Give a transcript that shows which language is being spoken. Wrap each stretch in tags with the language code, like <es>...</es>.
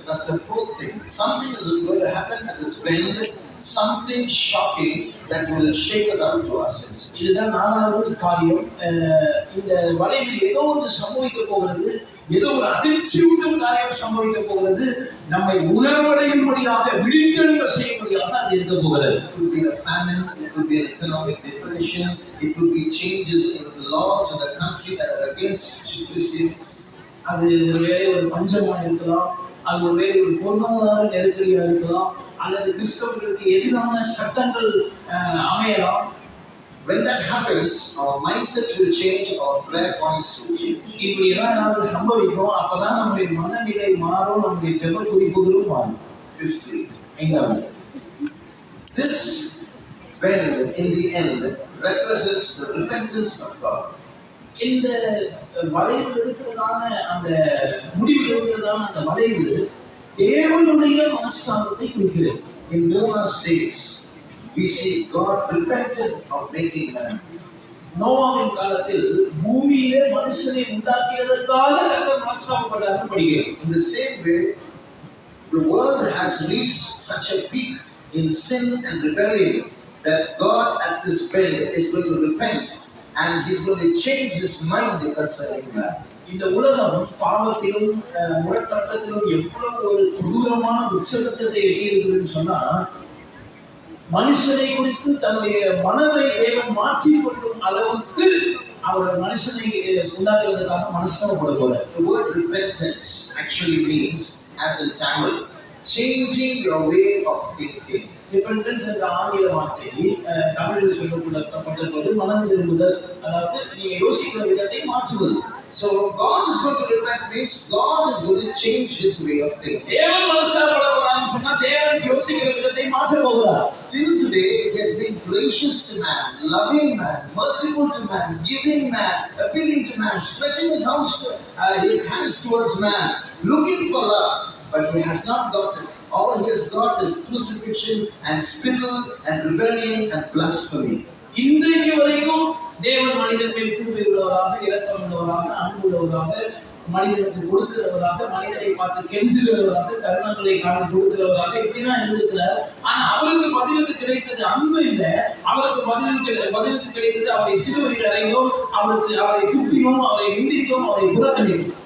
<en>That's the fourth thing. Something is going to happen at this bend, something shocking that will shake us out to our senses.</en> <ta>இதுதான் நாலாவது காரியம். இந்த வலையில் ஏதோ ஒன்று சம்பவிக்க போகிறது. ஏதோ ஒரு அதிர்ச்சியூட்டும் காரியம் சம்பவிக்க போகிறது. நம்மை உணர்வடையும்படியாக விழித்தெழும்ப செய்யும்படியாக அது இருக்க போகிறது.</ta> <en>It could be a famine, it could be an economic depression, it could be changes in the laws of the country that are against Christians.</en> <ta>அது ஒருவேளை ஒரு பஞ்சமா இருக்கலாம், அது ஒருவேளை ஒரு பொருளாதார நெருக்கடியா இருக்கலாம், அல்லது கிறிஸ்தவர்களுக்கு எதிரான சட்டங்கள் அமையலாம்.</ta> <en>When that happens, our mindset will change, our prayer points will change.</en> <ta>இப்படி எல்லாம் ஏதாவது சம்பவிக்கும். அப்பதான் நம்முடைய மனநிலை மாறும், நம்முடைய ஜெப குறிப்புகளும் மாறும்.</ta> <en>Fifthly, this bend in the end represents the repentance of God.</en> <ta>இந்த வளைவு இருக்கிறதான அந்த முடிவு இருக்கிறதான அந்த வளைவு தேவனுடைய மனஸ்தாபத்தை குறிக்கிறது.</ta> <en>In Noah's days, we see God repented of making man.</en> <ta>நோவாவின் காலத்தில் பூமியிலே மனுஷனை உண்டாக்கியதற்காக கர்த்தர் மனஸ்தாபப்பட்டார்னு படிக்கிறோம்.</ta> <en>In the same way, the world has reached such a peak in sin and rebellion that God at this bend is going to repent and He's going to change His mind concerning man.</en> <ta>இந்த உலகம் பாவத்திலும் முரட்டாட்டத்திலும் எவ்வளவு ஒரு கொடூரமான உச்சகட்டத்தை எட்டியிருக்குதுன்னு சொன்னா, மனுஷனை குறித்து தன்னுடைய மனதை தேவன் மாற்றிக் கொள்ளும் அளவுக்கு அவர் மனுஷனை உண்டாக்குவதற்காக மனஸ்தாபப்பட போறார்.</ta> <en>The word repentance actually means, as in Tamil, changing your way of thinking.</en> <ta>Repentance என்ற ஆங்கில வார்த்தை தமிழில் சொல்லப்பட்டிருப்பது மனம் திரும்புதல், அதாவது நீங்க யோசிக்கிற விதத்தை மாற்றுவது.</ta> <en>So God is going to repent means God is going to change His way of thinking.</en> <ta>தேவன் மனஸ்தாபப்பட போறான்னு சொன்னா தேவன் யோசிக்கிற விதத்தை மாற்ற போகிறார்.</ta> <en>Till today, He has been gracious to man, loving man, merciful to man, giving man, appealing to man, stretching His hands towards man, looking for love, but He has not got it. All He has got is crucifixion and spittle and rebellion and blasphemy.</en> <ta>இன்றைக்கு வரைக்கும் தேவன் மனிதன் மேல் கிருபை உள்ளவராக, இரக்கம் உள்ளவராக, அன்பு உள்ளவராக, மனிதனுக்கு கொடுக்கிறவராக, மனிதனை பார்த்து கெஞ்சுகிறவராக, தருணங்களை காண கொடுக்கிறவராக இப்படிதான் இருந்திருக்கிறார். ஆனா அவருக்கு பதிலுக்கு கிடைத்தது அன்பு இல்லை. அவருக்கு பதிலுக்கு கிடைத்தது அவரை சிலுவையில் அறைந்தோம், அவரை துப்பினோம், அவரை நிந்தித்தோம், அவரை புறக்கணித்தோம்.</ta>